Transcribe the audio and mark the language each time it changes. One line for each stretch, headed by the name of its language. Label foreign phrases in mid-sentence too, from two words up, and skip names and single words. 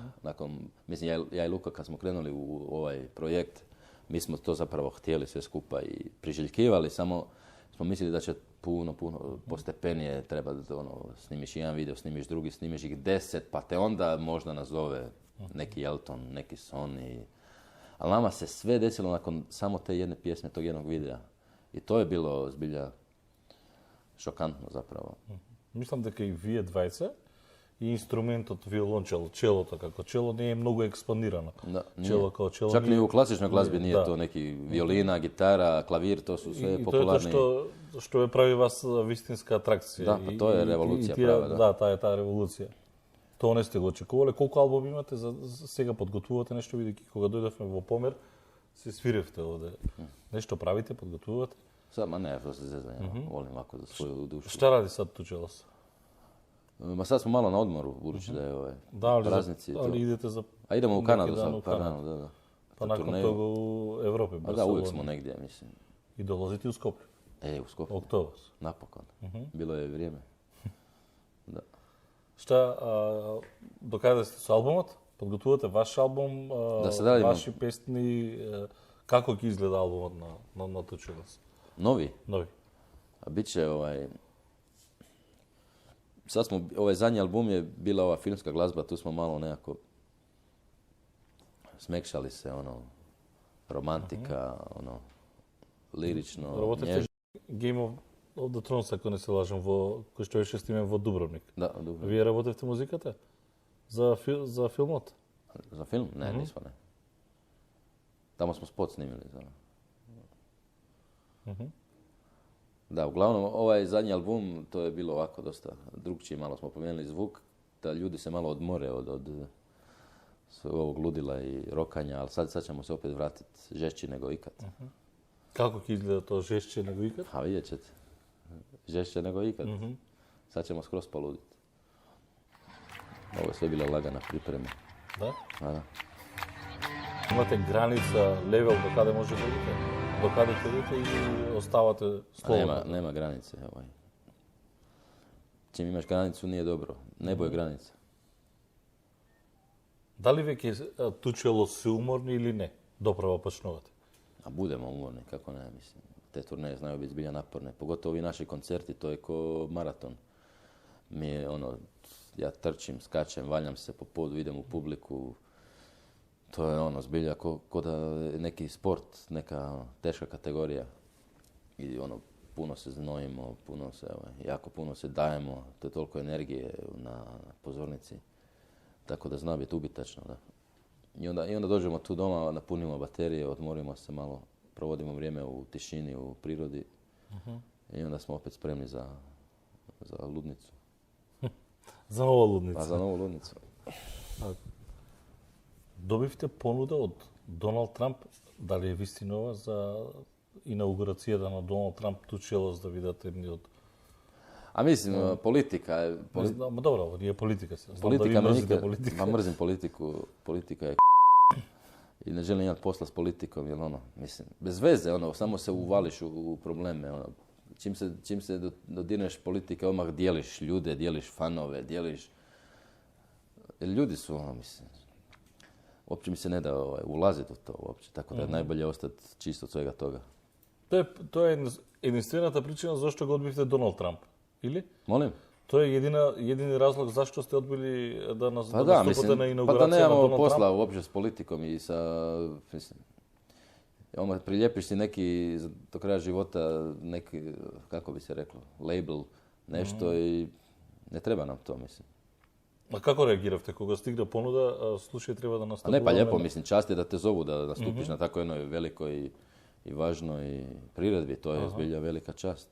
Croatian: Mislim, ja i Luka kad smo krenuli u ovaj projekt, mi smo to zapravo htjeli sve skupa i priželjkivali, samo smo mislili da će puno postepenije treba snimiš jedan video, snimiš drugi, snimiš ih 10, pa te onda možda nazove neki Elton, neki Sony. Ali nama se sve desilo nakon samo te jedne pjesme, tog jednog videa. I to je bilo zbilja šokantno zapravo.
Macedonian: Мислам дека и вие двајца и инструментот виолончел, челото како чело не е многу експонирано.
Croatian: Da,
Macedonian: чело како чело.
Croatian: Čak ni u klasičnoj glazbi nije to neki violina, gitara, klavir, to su sve popularni.
Macedonian: И тоа е што ве прави вас вистинска атракција. Да, па тоа е револуција права, да. Да, таа е таа револуција. Тоа не сте го очекувале. Колку албуми имате? Сега подготвувате нешто, бидејќи кога дојдовме во Помер, се свиревте овде. Нешто правите, подготвувате?
Croatian: Ма не, to se zezanje, volim ovako za svoju dušu. Šta radi sad Tučelos? Ma sad smo malo na odmoru, budući da je praznici. Ali idete za... A idemo u Kanadu za par dana, da. Pa nakon toga u Evropi, Barcelona. Da, uvijek smo negdje, mislim. I dolazite u Skoplju? U Skoplju. Oktober. Napokon. Bilo je vrijeme. Da. Šta, do kada ste
Macedonian: с албумот? Подготвувате ваш албум, ваши песни, како ќе изгледа албумот на Tučelos?
Croatian: Novi? Novi. A bit će sad smo, ovaj zadnji album je bila ova filmska glazba, tu smo malo nekako smekšali se, romantika, lirično,
Macedonian: Работите Game of the Thrones, ако не се лажам, кој што беше снимен во Дубровник. Да, Дубровник. Вие работевте музиката? За филмот?
Croatian: За film? Ne, nismo, ne. Tamo smo spot snimili. Da, uglavnom, ovaj zadnji album, to je bilo ovako dosta drugčije, malo smo promijenili zvuk, da ljudi se malo odmore od ovog ludila i rokanja, ali sad ćemo se opet vratiti žešći nego ikad. Kako će izgleda to žešće nego ikad? A vidjet ćete. Žešće nego ikad. Sad ćemo skroz poluditi. Ovo je sve bila lagana priprema. Da? A da.
Macedonian: Имате граница, левел до каде може да идете? До каде ќе идете и оставате слободно?
Croatian: Nema granice. Čim imaš granicu nije dobro. Nebo je granica.
Macedonian: Дали веќе Tučelos се уморни или не? Доправо почнувате?
Croatian: A budemo umorni, kako ne, mislim. Te turneje znaju biti zbilja naporne. Pogotovo ovi naši koncerti, to je ko maraton. Ja trčim, skačem, valjam se po podu, idem u publiku. To je zbilja ko da je neki sport, neka teška kategorija. I puno se znojimo, jako puno se dajemo, to je toliko energije na pozornici. Tako da zna biti ubitačno, da. I onda dođemo tu doma, napunimo baterije, odmorimo se malo, provodimo vrijeme u tišini, u prirodi. I onda smo opet spremni za ludnicu.
Macedonian: За нова лудница?
Croatian: Pa za novu ludnicu.
Macedonian: Добивте понуда од Доналд Трамп, дали е вистинова за инаугурацијата на Доналд Трамп Tučelos да видат едни од...
Croatian: A mislim, politika je... Ma dobro, ovo nije politika. Politika me nikad... Ma mrzim politiku, politika je i ne želim imati posla s politikom, jer mislim, bez veze, samo se uvališ u probleme, čim se dodirneš politike, odmah dijeliš ljude, dijeliš fanove, dijeliš... Jer ljudi su, mislim, uopće mi se ne da ulaziti u to uopće, tako da je najbolje ostati čisto od svega toga.
Macedonian: Тоа е единствената причина зашто го одбивте Доналд Трамп, или?
Croatian: Molim?
Macedonian: Тоа е едини разлог зашто сте одбили да
Croatian: Pa da,
Macedonian: наступите на
Croatian: mislim, pa da
Macedonian: инаугурација на
Croatian: nemamo
Macedonian: Доналд
Croatian: posla
Macedonian: Трамп?
Croatian: uopće s politikom i sa, mislim, Prilijepiš si neki, do kraja života, neki, kako bi se reklo, label, nešto i ne treba nam to, mislim. A kako reagiravate? Koga stigne ponuda, slušaj, treba da A nastupi? ne, pa lijepo, mislim, čast je da te zovu, da nastupiš na tako jednoj velikoj i važnoj priredbi, to je zbilja velika čast.